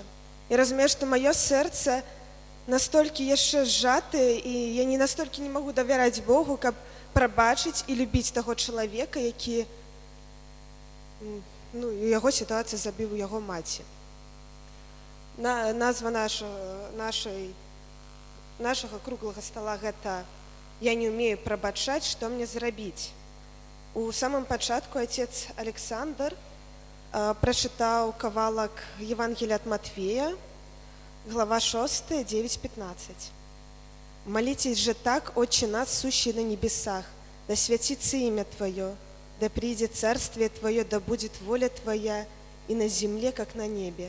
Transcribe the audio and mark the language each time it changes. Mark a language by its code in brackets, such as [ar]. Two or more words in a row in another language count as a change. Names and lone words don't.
[be] І разумею, што маё сэрца настолькі яшчэ сжатае, і я не настолькі не магу давяраць Богу, каб прабачыць і любіць таго чалавека, які у яго сітуацыі забіў яго маці. Назва нашага круглага стола гэта «Я не умею прабачаць, што мне зрабіць». У самым пачатку [ru] отец Александр [be] прачытаў кавалак Евангелия ад Матвея, глава 6, 9-15. [ru] «Молитесь же так, Отче наш, сущий на небесах, да святится имя Твое, да придет царствие Твое, да будет воля Твоя и на земле, как на небе.